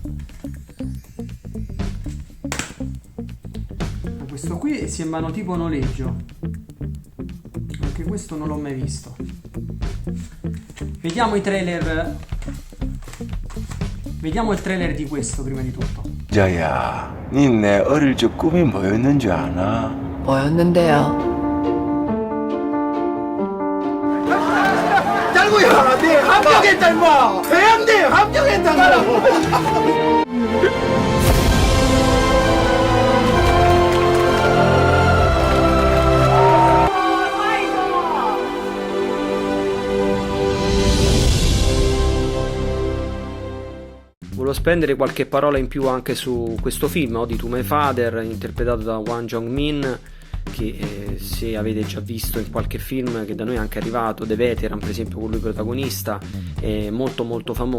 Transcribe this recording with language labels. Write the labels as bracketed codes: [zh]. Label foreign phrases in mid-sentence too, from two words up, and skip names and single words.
[it] Questo qui sembrano tipo noleggio, anche questo non l'ho mai visto. Vediamo i trailer. Vediamo il trailer di questo prima di tutto. [ko] 자야, 니 내 어릴 적 꿈이 뭐였는 줄 아나? 뭐였는데요? 달구야, 네 합격했다 임마. 대한대 합격했다 나라. [it] Volevo spendere qualche parola in più anche su questo film, Ode to My Father, interpretato da Hwang Jong-min, che se avete già visto in qualche film che da noi è anche arrivato, The Veteran per esempio, con lui protagonista, è molto molto famoso.